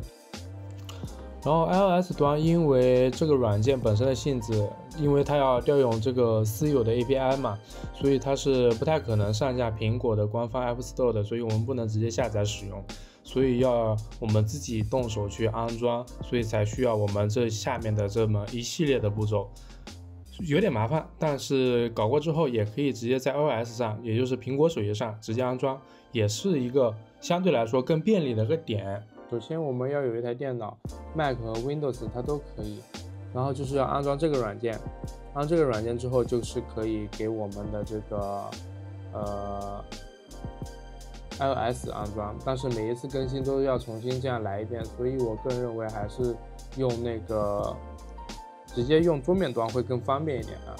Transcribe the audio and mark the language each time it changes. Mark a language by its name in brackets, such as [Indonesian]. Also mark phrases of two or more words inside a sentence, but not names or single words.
[Chinese] 然後 iOS 端因為這個軟件本身的性質，因為它要調用這個私有的 API 嘛，所以它是不太可能上架蘋果的官方 App Store 的，所以我們不能直接下載使用。所以要我們自己動手去安裝，所以才需要我們這下面的這麼一系列的步驟，有點麻煩，但是搞過之後也可以直接在 iOS 上，也就是蘋果手機上直接安裝，也是一個相對來說更便利的一個點。首先我們要有一台電腦 ，Mac 和 Windows 它都可以，然後就是要安裝這個軟件，安裝這個軟件之後就是可以給我們的這個iOS 安裝，但是每一次更新都要重新這樣來一遍，所以我個人認為還是用那個直接用桌面端會更方便一點啊。